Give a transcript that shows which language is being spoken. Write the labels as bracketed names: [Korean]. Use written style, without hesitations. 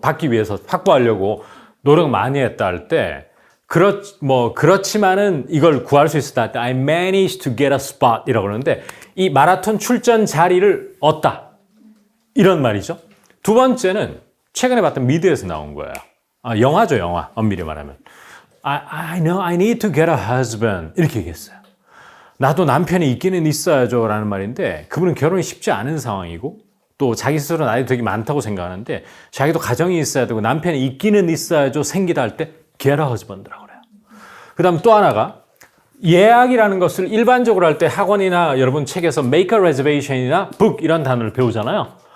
[Korean] 받기 위해서 확보하려고 노력 많이 했다 할 때 그렇지만은 이걸 구할 수 있었다 할 때 [English] I managed to get a spot [Korean] 이라고 그러는데 이 마라톤 출전 자리를 얻다. 이런 말이죠. 두 번째는 최근에 봤던 미드에서 나온 거예요. 영화죠, 영화. 엄밀히 말하면. [English] I know I need to get a husband. [Korean] 이렇게 얘기했어요. 나도 남편이 있기는 있어야죠. 라는 말인데 그분은 결혼이 쉽지 않은 상황이고 또 자기 스스로 나이도 되게 많다고 생각하는데 자기도 가정이 있어야 되고 남편이 있기는 있어야죠. 생기다 할 때 [English] get a husband [Korean] 라고 그래요. 그 다음 또 하나가 예약이라는 것을 일반적으로 할 때 학원이나 여러분 책에서 [English] make a reservation [Korean] 이나 book 이런 단어를 배우잖아요.